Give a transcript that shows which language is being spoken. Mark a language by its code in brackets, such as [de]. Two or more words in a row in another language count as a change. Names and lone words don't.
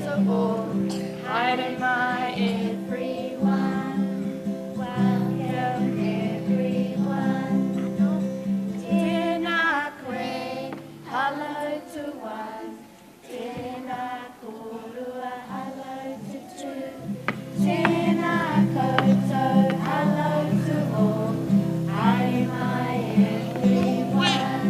[en] beautiful. Hi, my everyone. Welcome everyone. [mi] Tēnā koe, [en] hello to one. [mi] Tēnā korua, [en] hello to two. [mi] Tēnā koutou, [en] hello to all. Hi, my everyone.